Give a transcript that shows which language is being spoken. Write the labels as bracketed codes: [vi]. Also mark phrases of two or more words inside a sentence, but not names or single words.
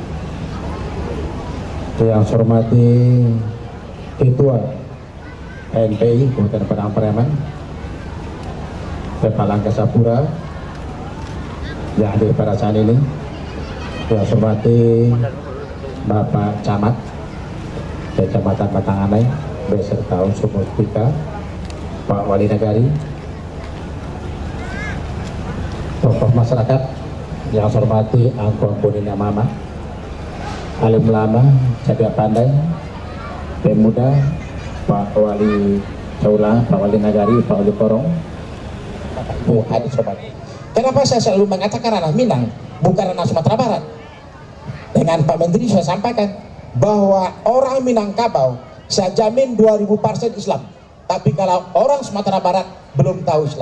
[id] yang saya hormati Ketua NPI Kabupaten Padang Pariaman, Kepala Angkasa Pura yang hadir pada saat ini, yang saya hormati Bapak Camat Kecamatan Batanganai beserta unsur mustika, Pak Wali Nagari, tokoh masyarakat yang saya hormati Angkong Nina Mama, alim lama, [min] cadia pandai, [id] pemuda, Pak Wali Caula, Pak Wali Nagari, Pak Wali Korong, Bu Hadi Sobat. Kenapa saya selalu mengatakan ranah Minang, bukan ranah Sumatera Barat? Dengan Pak Menteri saya sampaikan bahwa orang Minangkabau saya jamin 2000% Islam. Tapi kalau orang Sumatera Barat belum tahu Islam.